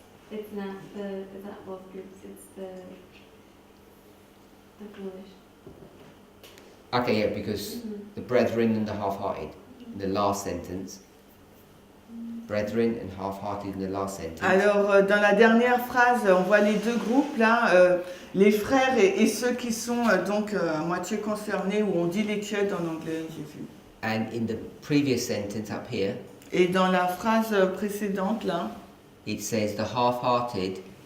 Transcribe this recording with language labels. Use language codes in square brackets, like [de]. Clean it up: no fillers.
[en] It's not both groups, it's the foolish. Okay, yeah, because the brethren and the half-hearted in the last sentence. Brethren and half-hearted in the last sentence. [fr] Alors, dans la dernière phrase, on voit les deux groupes là, les frères et ceux qui sont donc à moitié concernés, ou on dit les tièdes en anglais, j'ai vu. [en] And in the previous sentence up here, [fr] et dans la phrase précédente là, [en] it says the half-hearted.